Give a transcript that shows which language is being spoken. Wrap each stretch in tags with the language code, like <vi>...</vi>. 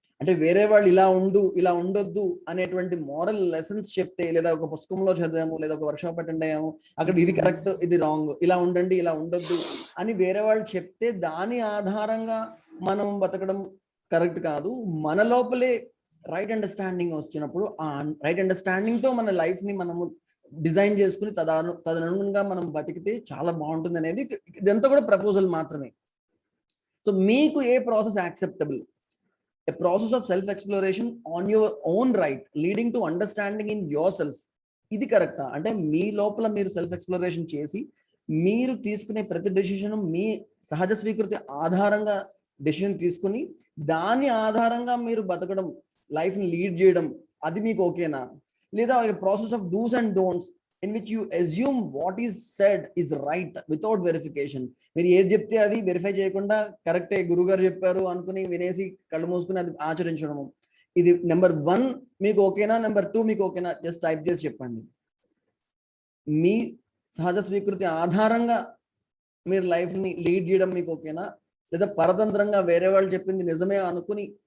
<te>అంటే వేరే వాళ్ళు ఇలా ఉండు, ఇలా ఉండొద్దు అనేటువంటి మోరల్ లెసన్స్ చెప్తే, లేదా ఒక పుస్తకంలో చదివాము, లేదా ఒక వర్క్షాప్ అటెండ్ అయ్యాము, అక్కడ ఇది కరెక్ట్, ఇది రాంగ్, ఇలా ఉండండి, ఇలా ఉండొద్దు అని వేరే వాళ్ళు చెప్తే దాని ఆధారంగా మనం బతకడం కరెక్ట్ కాదు. మన లోపలే రైట్ అండర్స్టాండింగ్ వచ్చినప్పుడు ఆ రైట్ అండర్స్టాండింగ్ తో మన లైఫ్ ని మనము డిజైన్ చేసుకుని తదనుగుణంగా మనం బతికితే చాలా బాగుంటుంది అనేది ఇదంతా కూడా ప్రపోజల్ మాత్రమే. సో మీకు ఏ process acceptable?</te> <en>A process of self exploration on your own right leading to understanding in yourself.</en> <te>ఇది కరెక్టా? అంటే మీ లోపల మీరు సెల్ఫ్ ఎక్స్ప్లోరేషన్ చేసి మీరు తీసుకునే ప్రతి డెసిషన్ మీ సహజ స్వీకృతి ఆధారంగా డెసిషన్ తీసుకుని దాని ఆధారంగా మీరు బతకడం, లైఫ్ ని లీడ్ చేయడం, అది మీకు ఓకేనా?</te> <en>లేదా process of dos and don'ts in which you assume what is said is right without verification.</en> <te>మీరు ఏది చెప్తే అది వెరిఫై చేయకుండా కరెక్టే గురుగారు చెప్పారు అనుకుని వినేసి కళ్ళు మూసుకుని అది ఆచరించడము. ఇది నెంబర్ 1 మీకు ఓకేనా, నెంబర్ 2 మీకు ఓకేనా? జస్ట్ టైప్ చేసి చెప్పండి. మీ సహజ స్వీకృతి ఆధారంగా మీరు లైఫ్ ని లీడ్ చేయడం మీకు ఓకేనా, లేదా పరతంత్రంగా వేరే వాళ్ళు చెప్పింది నిజమే అనుకుని?</te>